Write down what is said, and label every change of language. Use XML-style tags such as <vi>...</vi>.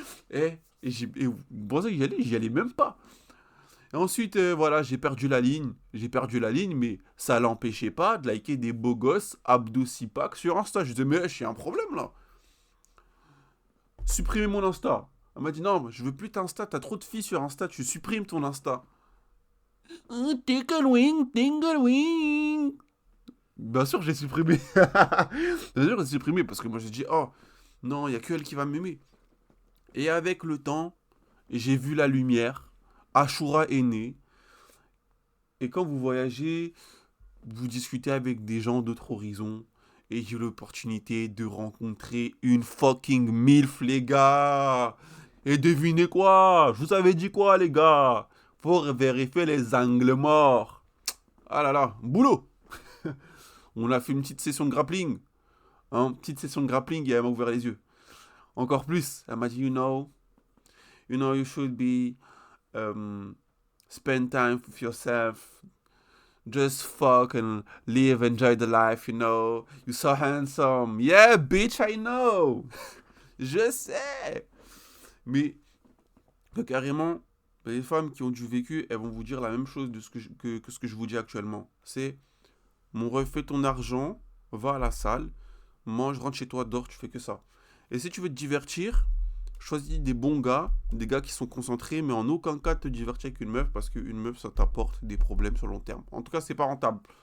<fr>Et bon, ça, j'y allais même pas. Et ensuite, voilà, j'ai perdu la ligne. J'ai perdu la ligne, mais ça l'empêchait pas de liker des beaux gosses Abdou Sipak sur Insta. Je disais, mais j'ai un problème là. Supprimer mon Insta. Elle m'a dit, non, je veux plus t'Insta, t'as trop de filles sur Insta, tu supprimes ton Insta. Tickle wing, tingle wing. Bien sûr, j'ai supprimé. Bien sûr, j'ai supprimé parce que moi j'ai dit, oh, non, il y a que elle qui va m'aimer. Et avec le temps, j'ai vu la lumière. Ashura est né. Et quand vous voyagez, vous discutez avec des gens d'autres horizons. Et j'ai eu l'opportunité de rencontrer une</fr> <en>fucking MILF,</en> <fr>les gars. Et devinez quoi? Je vous avais dit quoi, les gars? Faut vérifier les angles morts. Ah là là, boulot. On a fait une petite session de grappling. Hein, petite session de grappling et elle m'a ouvert les yeux. Encore plus, elle m'a dit,</fr> <en>you should be spend time with yourself. Just fuck and live, enjoy the life, You're so handsome. Yeah, bitch, I know.</en> <fr>Je sais. Mais carrément, les femmes qui ont du vécu, elles vont vous dire la même chose de que ce que je vous dis actuellement. C'est, mon ref, fais ton argent, va à la salle, mange, rentre chez toi, dors, tu fais que ça. Et si tu veux te divertir, choisis des bons gars, des gars qui sont concentrés, mais en aucun cas te divertir avec une meuf, parce qu'une meuf, ça t'apporte des problèmes sur le long terme. En tout cas, c'est pas rentable.</fr>